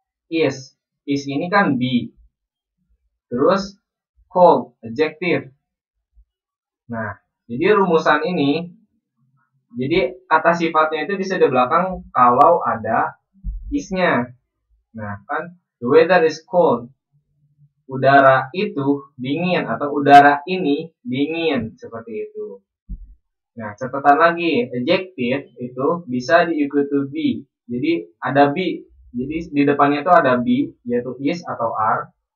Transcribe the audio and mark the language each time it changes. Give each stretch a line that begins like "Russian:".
Indonesian: Is ini kan be. Terus cold, adjective. Nah, jadi rumusan ini, jadi kata sifatnya itu bisa di belakang kalau ada is-nya. Nah, kan
English: the weather is cold.
Indonesian: Udara itu dingin atau udara ini dingin, seperti itu. Nah, catatan lagi, adjective itu bisa diikuti be. Jadi ada be. Jadi di depannya itu ada be, yaitu is atau are.